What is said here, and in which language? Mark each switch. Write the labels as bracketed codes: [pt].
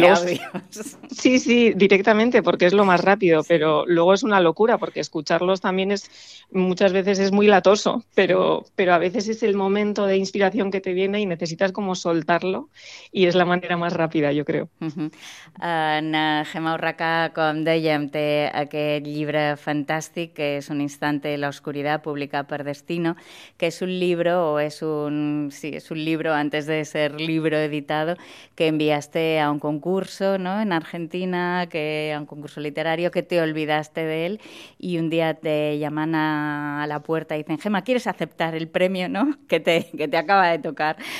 [es] luego audios. sí, directamente porque es lo más rápido, Sí. pero luego es una locura porque escucharlos también es muchas veces es muy latoso, Sí. pero a veces es el momento de inspiración que te viene y necesitas como soltarlo y es la manera más rápida, yo creo. [ca] Anna, Gemma Urraca, com dèiem, té aquest llibre fantàstic que és Un instante de la oscuridad, publicat per Destino, que és un llibre o és un... Sí, és un llibre [es] antes de ser libro editado que enviaste a un concurso, ¿no?, en Argentina, que a un concurso literario que te olvidaste de él y un día te llaman a la puerta y dicen, Gemma, ¿quieres aceptar el premio, ¿no?, que te acaba de tocar?